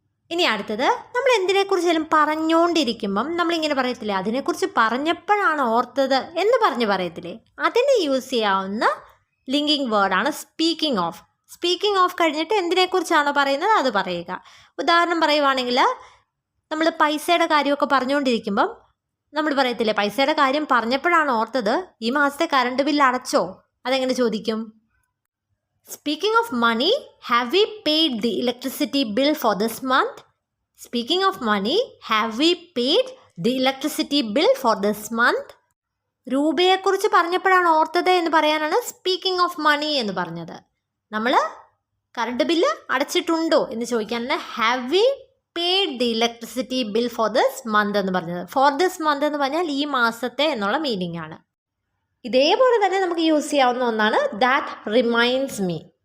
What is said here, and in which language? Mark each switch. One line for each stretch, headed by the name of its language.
Malayalam: ഇനി അടുത്തത്, നമ്മൾ എന്തിനെക്കുറിച്ചാലും പറഞ്ഞുകൊണ്ടിരിക്കുമ്പം നമ്മളിങ്ങനെ പറയത്തില്ലേ, അതിനെക്കുറിച്ച് പറഞ്ഞപ്പോഴാണ് ഓർത്തത് എന്ന് പറഞ്ഞ് പറയത്തില്ലേ, അതിന് യൂസ് ചെയ്യാവുന്ന ലിങ്കിങ് വേർഡാണ് സ്പീക്കിംഗ് ഓഫ്. സ്പീക്കിംഗ് ഓഫ് കഴിഞ്ഞിട്ട് എന്തിനെക്കുറിച്ചാണോ പറയുന്നത് അത് പറയുക. ഉദാഹരണം പറയുവാണെങ്കിൽ, നമ്മൾ പൈസയുടെ കാര്യമൊക്കെ പറഞ്ഞുകൊണ്ടിരിക്കുമ്പം നമ്മൾ പറയത്തില്ലേ, പൈസയുടെ കാര്യം പറഞ്ഞപ്പോഴാണ് ഓർത്തത്, ഈ മാസത്തെ കറണ്ട് ബില്ല് അടച്ചോ? അതെങ്ങനെ ചോദിക്കും?
English: Speaking of money, have we paid the electricity bill for this month? Speaking of money, have we paid the electricity bill for this month?
Malayalam: രൂപയെക്കുറിച്ച് പറഞ്ഞപ്പോഴാണ് ഓർത്തത് എന്ന് പറയാനാണ്
English: speaking of money
Malayalam: എന്ന് പറഞ്ഞത്. നമ്മൾ കറണ്ട് ബില്ല് അടച്ചിട്ടുണ്ടോ എന്ന് ചോദിക്കാനാണ്
English: have we paid the electricity bill for this month
Malayalam: എന്ന് പറഞ്ഞത്.
English: for this month
Malayalam: എന്ന് പറഞ്ഞാൽ ഈ മാസത്തെ എന്നുള്ള മീനിങ് ആണ്. ഇതേപോലെ തന്നെ നമുക്ക് യൂസ് ചെയ്യാവുന്ന ഒന്നാണ്
English: That reminds me.